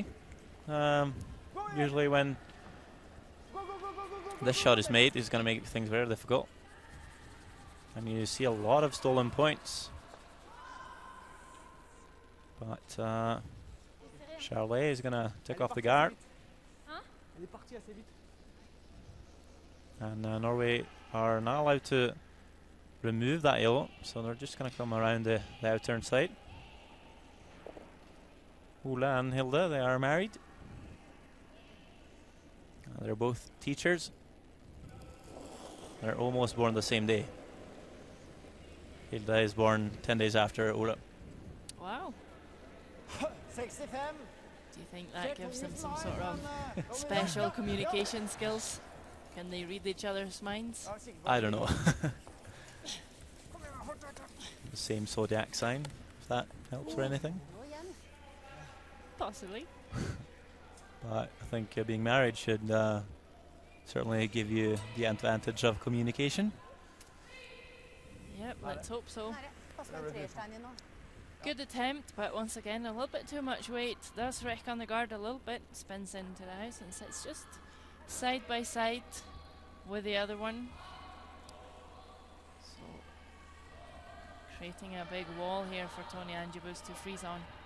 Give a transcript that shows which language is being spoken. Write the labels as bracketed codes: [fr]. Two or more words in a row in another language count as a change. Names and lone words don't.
[en] Usually when this shot is made, it's going to make things very difficult. And you see a lot of stolen points. But Charlet is going to take off the guard. [fr] Elle est partie assez vite. [en] And Norway are not allowed to remove that yellow, so they're just going to come around the outturn side. Ole and Hilde, they are married. They're both teachers. They're almost born the same day. Hilde is born 10 days after Ole. Wow. 65. Do you think that gives them some sort of special communication skills? Can they read each other's minds? I don't know. The same zodiac sign, if that helps or anything. [no] Nå igjen. [en] Possibly. But I think being married should certainly give you the advantage of communication. Yep, let's hope so. [no] Nære. Pass den tresteinen inn nå. [en] Good attempt, but once again a little bit too much weight. Does wreck on the guard a little bit, spins into the house and sits just side by side with the other one. So creating a big wall here for Tony Angeboost to freeze on.